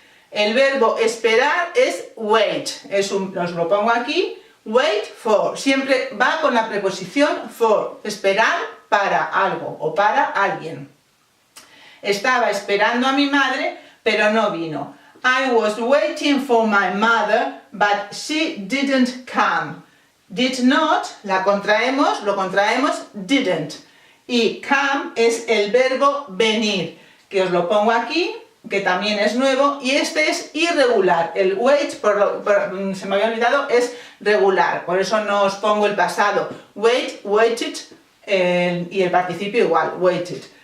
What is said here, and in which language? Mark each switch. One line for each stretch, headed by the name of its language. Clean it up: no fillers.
Spanish: El verbo esperar es wait. Os lo pongo aquí. Wait for. Siempre va con la preposición for. Esperar para algo o para alguien. Estaba esperando a mi madre, pero no vino.
English: I was waiting for my mother, but she didn't come.
Spanish: Did not, lo contraemos, didn't. Y come es el verbo venir, que os lo pongo aquí, que también es nuevo, y este es irregular. El wait, se me había olvidado, es regular, por eso no os pongo el pasado. Wait, waited, y el participio igual, waited.